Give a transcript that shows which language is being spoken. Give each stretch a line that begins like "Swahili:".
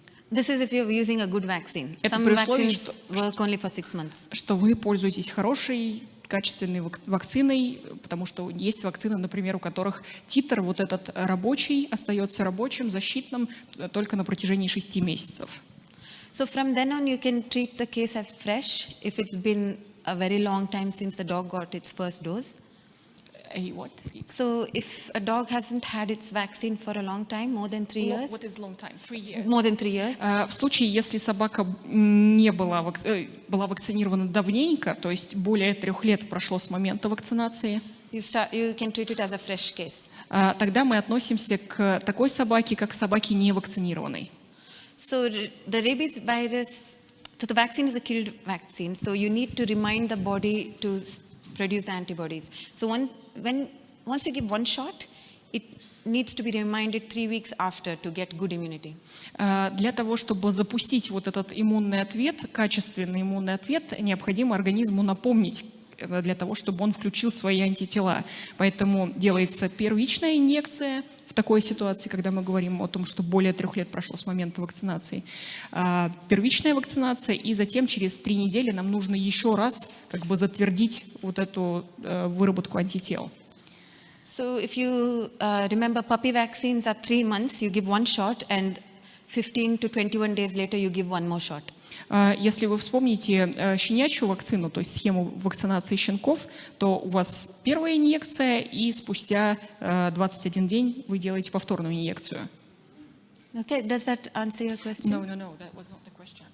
English: This is if you're using a good vaccine. Some vaccines work only for 6 months.
Russian: Что вы пользуетесь хорошей, качественной вакциной, потому что есть вакцины, например, у которых титр вот этот рабочий остается рабочим, защитным только на протяжении 6 месяцев.
English: So from then on, you can treat the case as fresh if it's been a very long time since the dog got its first dose. A what? So if a dog hasn't had its vaccine for a long time, more than 3 years, What is long time? 3 years. more than 3 years,
Russian: В случае, если собака не была, была вакцинирована давненько, то есть более 3 лет прошло с момента вакцинации,
English: you can treat it as a fresh case.
Russian: тогда мы относимся к такой собаке, как к собаке не вакцинированной.
English: So the rabies virus, so the vaccine is a killed vaccine. So you need to remind the body to produce the antibodies. So once you give one shot, it needs to be reminded 3 weeks after to get good immunity.
Russian: Для того, чтобы запустить вот этот иммунный ответ, качественный иммунный ответ, необходимо организму напомнить, для того, чтобы он включил свои антитела. Поэтому делается первичная инъекция в такой ситуации, когда мы говорим о том, что более 3 лет прошло с момента вакцинации. Первичная вакцинация, и затем через 3 недели нам нужно еще раз как бы затвердить вот эту выработку антител.
English: So if you remember, puppy vaccines are 3 months, you give one shot, and 15 to 21 days later, you give one more shot.
Russian: Если вы вспомните щенячью вакцину, то есть схему вакцинации щенков, то у вас первая инъекция, и спустя 21 день вы делаете повторную инъекцию.
English: Okay, does that answer your question? No, that was not the question.